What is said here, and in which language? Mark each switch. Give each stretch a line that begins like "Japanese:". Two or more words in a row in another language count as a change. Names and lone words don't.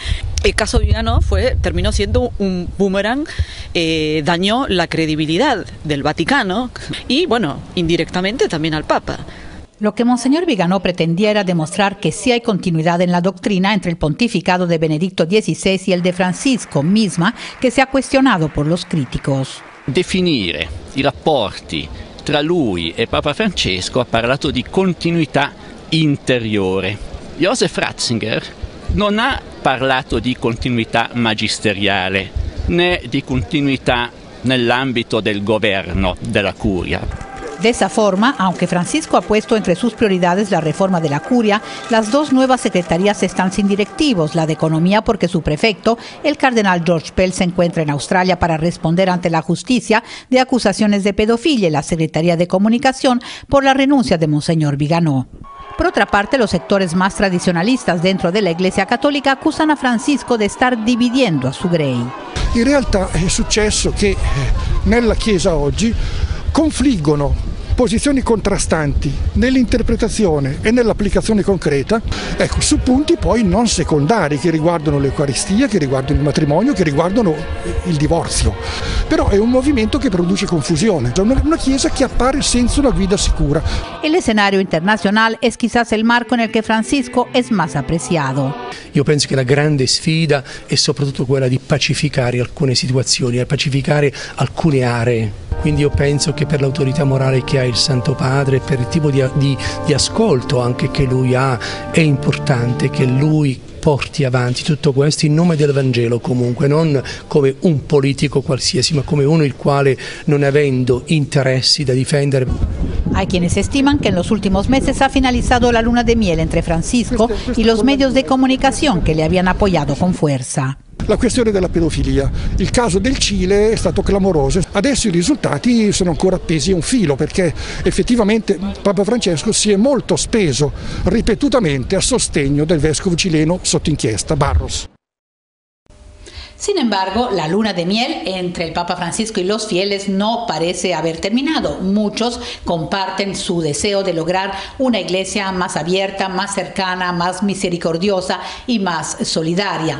Spanish: El caso Viganò terminó siendo un boomerang, dañó la credibilidad del Vaticano y, bueno, indirectamente también al Papa. Lo que Monseñor Viganò pretendía era demostrar que sí hay continuidad en la doctrina entre el pontificado de Benedicto XVI y el de Francisco, misma che si ha cuestionado por los críticos.
Italian: Definire i rapporti tra lui e Papa Francesco ha parlato di continuità interiore. Joseph Ratzinger non ha parlato di continuità magisteriale né di continuità nell'ambito del governo della curia.
Spanish: De esa forma, aunque Francisco ha puesto entre sus prioridades la reforma de la curia, las dos nuevas secretarías están sin directivos, la de Economía porque su prefecto, el cardenal George Pell, se encuentra en Australia para responder ante la justicia de acusaciones de pedofilia, y la Secretaría de Comunicación por la renuncia de Monseñor Viganò. Por otra parte, los sectores más tradicionalistas dentro de la Iglesia Católica acusan a Francisco de estar dividiendo a su grey.
Italian: In realtà è successo che nella Chiesa oggi confliggono posizioni contrastanti nell'interpretazione e nell'applicazione concreta, ecco, su punti poi non secondari che riguardano l'Eucaristia, che riguardano il matrimonio, che riguardano il divorzio. Però è un movimento che produce confusione, è una Chiesa che appare senza una guida sicura.
Spanish: El escenario internacional es quizás el marco en el que Francisco es más apreciado.
Italian: Io penso che la grande sfida è soprattutto quella di pacificare alcune situazioni, pacificare alcune aree. Quindi io penso che per l'autorità morale che ha il Santo Padre, per il tipo di ascolto anche che lui ha, è importante che lui porti avanti tutto questo in nome del Vangelo, comunque non come un politico qualsiasi, ma come uno il quale, non avendo interessi da difendere.
Spanish: Hay quienes estiman que en los últimos meses ha finalizado la luna de miel entre Francisco y los medios de comunicación que le habían apoyado con fuerza.
Italian: La questione della pedofilia, il caso del Cile è stato clamoroso, adesso i risultati sono ancora appesi a un filo perché effettivamente Papa Francesco si è molto speso ripetutamente a sostegno del vescovo cileno sotto inchiesta, Barros.
Spanish: Sin embargo, la luna de miel entre el Papa Francisco y los fieles no parece haber terminado. Muchos comparten su deseo de lograr una iglesia más abierta, más cercana, más misericordiosa y más solidaria.